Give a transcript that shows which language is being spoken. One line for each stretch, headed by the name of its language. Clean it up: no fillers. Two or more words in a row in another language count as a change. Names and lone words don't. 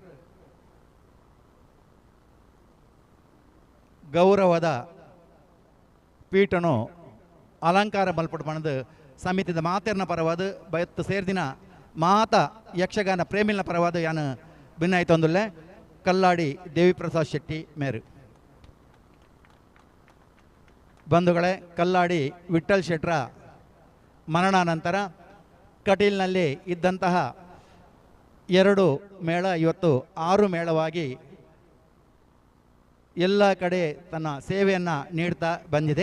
Tulu: ಗೌರವದ ಪೀಠನು ಅಲಂಕಾರ ಮಲ್ಪಟ್ಟು ಬಣದು ಸಮಿತಿದ ಮಾತೆರ್ನ ಪರವಾದ ಬಯತ್ತು ಸೇರ್ದಿನ ಮಾತ ಯಕ್ಷಗಾನ ಪ್ರೇಮಿಲ್ನ ಪರವಾದ ಯಾನು ಭಿನ್ನಾಯ್ತೊಂದುಲ್ಲೆ ಕಲ್ಲಾಡಿ ದೇವಿ ಪ್ರಸಾದ್ ಶೆಟ್ಟಿ ಮೇರು ಬಂಧುಗಳೇ.
Kannada: ಕಲ್ಲಾಡಿ ವಿಠ್ಠಲ್ ಶೆಟ್ರ ಮರಣಾನಂತರ ಕಟೀಲ್ನಲ್ಲಿ ಇದ್ದಂತಹ 2 ಮೇಳ ಇವತ್ತು 6 ಮೇಳವಾಗಿ ಎಲ್ಲ ಕಡೆ ತನ್ನ ಸೇವೆಯನ್ನು ನೀಡ್ತಾ ಬಂದಿದೆ.